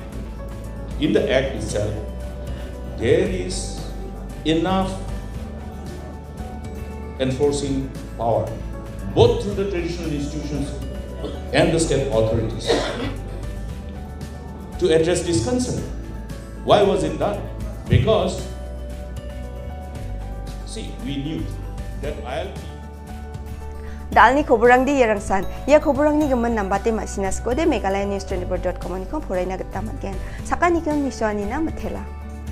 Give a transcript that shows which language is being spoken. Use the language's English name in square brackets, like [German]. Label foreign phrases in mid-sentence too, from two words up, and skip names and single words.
[English] In the act itself, there is enough enforcing power, both through the traditional institutions and the state authorities, to address this concern. Why was it done? Because, see, we knew that ILP. [Garo] Dalni khoborang di yarangsan ya khoborang ni gaman nambate masinas ko de meghalaya news 24.com ni ko phorai na gata matgen sakani kan miswani na mathela.